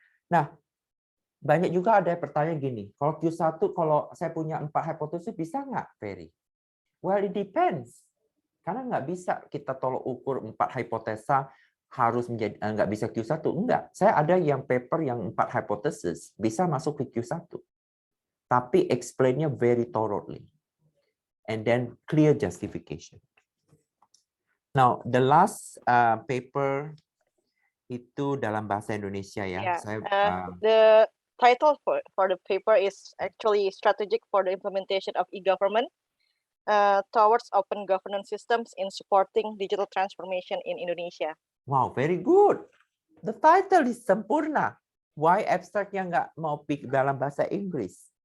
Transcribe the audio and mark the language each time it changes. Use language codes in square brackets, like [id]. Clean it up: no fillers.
[id] Nah, banyak juga ada pertanyaan gini, kalau Q1, kalau saya punya 4 hipotesis, bisa nggak, Ferry? [en] Well, it depends. [id] Karena nggak bisa kita tolok ukur 4 hipotesa harus menjadi, nggak bisa Q1. Enggak, saya ada yang paper yang 4 hipotesis bisa masuk ke Q1. [en] Tapi explain-nya very thoroughly. And then clear justification. Now, the last paper [id] itu dalam bahasa Indonesia ya. [en] Yeah. [id] Saya, [en] the title for the paper is actually Strategic for the Implementation of E-Government, towards open governance systems in supporting digital transformation in Indonesia. Wow, very good. The title is sempurna. [id] Why abstraknya nggak mau pick dalam bahasa Inggris?